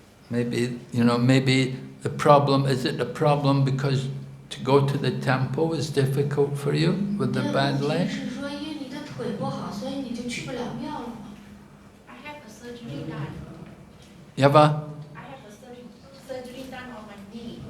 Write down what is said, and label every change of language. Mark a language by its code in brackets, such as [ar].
[en] Maybe, maybe the problem, is it a problem because to go to the temple is difficult for you with the bad [zh] 这个问 [en] leg? [zh] 题是说，因为你的腿不好，所以你就去不了庙了吗？ [en] I have a surgery done. Yava? I have a surgery done on my knee.